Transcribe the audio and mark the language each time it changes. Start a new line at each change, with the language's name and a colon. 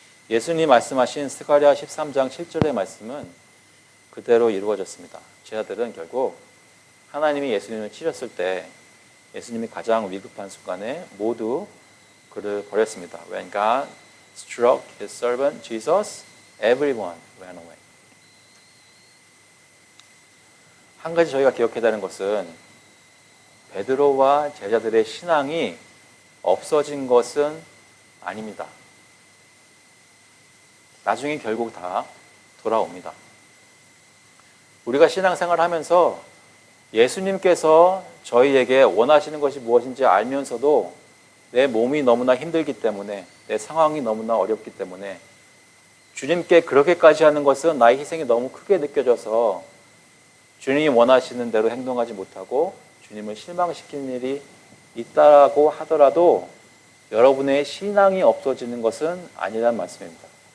Korean: 예수님 말씀하신 스가랴 13장 7절의 말씀은 그대로 이루어졌습니다. 제자들은 결국 하나님이 예수님을 치셨을 때 예수님이 가장 위급한 순간에 모두 그를 버렸습니다.
English: When God struck his servant Jesus, everyone ran away.
Korean: 한 가지 저희가 기억해야 되는 것은 베드로와 제자들의 신앙이 없어진 것은 아닙니다. 나중에 결국 다 돌아옵니다. 우리가 신앙생활을 하면서 예수님께서 저희에게 원하시는 것이 무엇인지 알면서도 내 몸이 너무나 힘들기 때문에 내 상황이 너무나 어렵기 때문에 주님께 그렇게까지 하는 것은 나의 희생이 너무 크게 느껴져서 주님이 원하시는 대로 행동하지 못하고 주님을 실망시키는 일이 있다고 하더라도 여러분의 신앙이 없어지는 것은 아니라는 말씀입니다.